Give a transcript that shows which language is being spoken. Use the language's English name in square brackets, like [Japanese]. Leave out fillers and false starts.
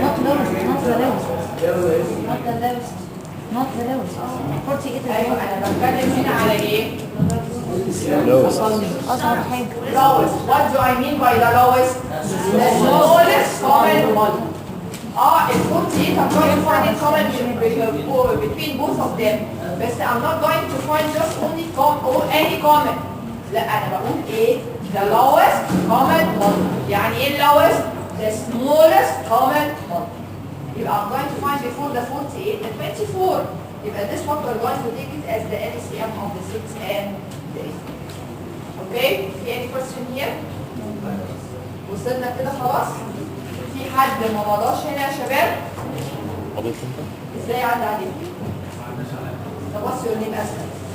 [English] Not lowest, not the lowest. Not the lowest. Not the lowest. 48 [Arabic] ايوه انا بتكلم هنا على ايه؟ [English] lowest. [Arabic] أصغر حاجة. [English] Lowest. What do I mean by the lowest? The smallest common multiple. ال 48 I'm going to find it common between both of them. [Arabic] بس [English] I'm not going to find just only any common. [Arabic] لا انا بقول ايه؟ [English] The lowest common multiple. [Arabic] يعني ايه lowest? [English] The smallest common multiple. [Arabic] يبقى [English] I'm going to find before the 48 the 24. [Arabic] يبقى [English] this one we're going to take it as the LCM of the 6 and the 8. Okay? Any question here? [Arabic] وصلنا كده خلاص؟ في حد ما مضاش هنا يا شباب؟ قضيت انت؟ ازاي عدى عليك؟ طب [English] what's your name [Arabic] اسهل؟